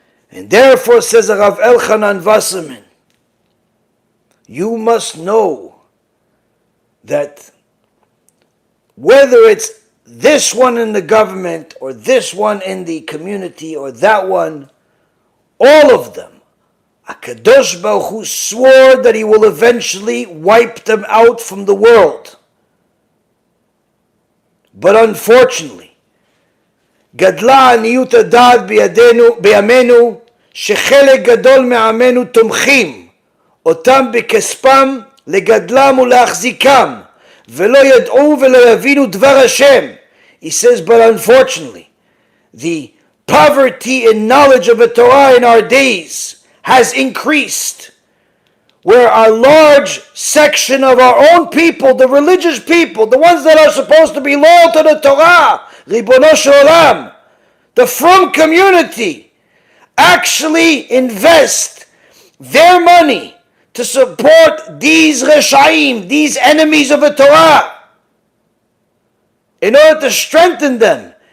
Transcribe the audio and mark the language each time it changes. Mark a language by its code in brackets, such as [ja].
[en] And therefore, says Rav Elchanan Wasserman, you must know that whether it's this one in the government or this one in the community or that one, all of them, HaKadosh Baruch Hu swore that he will eventually wipe them out from the world. But unfortunately, [he] גדלה עניות הדעת בימינו, שחלק גדול מעמנו תומכים אותם בכספם לגדלם ולהחזיקם, ולא ידעו ולא יבינו דבר השם. [en] He says, but unfortunately, the poverty and knowledge of the Torah in our days has increased, where a large section of our own people, the religious people, the ones that are supposed to be loyal to the Torah, Ribono Shel Olam, the frum community, actually invest their money to support these Reshaim, these enemies of the Torah, in order to strengthen them.